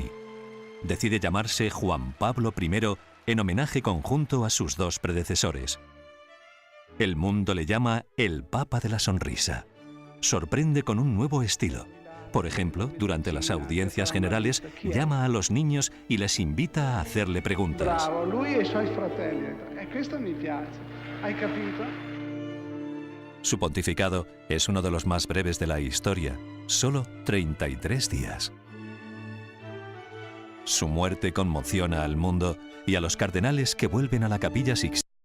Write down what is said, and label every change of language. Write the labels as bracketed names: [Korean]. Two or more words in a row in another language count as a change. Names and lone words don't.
[Spanish] Decide llamarse Juan Pablo I en homenaje conjunto a sus 2 predecesores. El mundo le llama el Papa de la Sonrisa. Sorprende con un nuevo estilo. Por ejemplo, durante las audiencias generales, llama a los niños y les invita a hacerle preguntas. [Italian] Bravo, lui e i suoi fratelli. Questo mi piace. Hai capito? [Spanish] Su pontificado es uno de los más breves de la historia, solo 33 días. Su muerte conmociona al mundo y a los cardenales que vuelven a la Capilla Sixtina.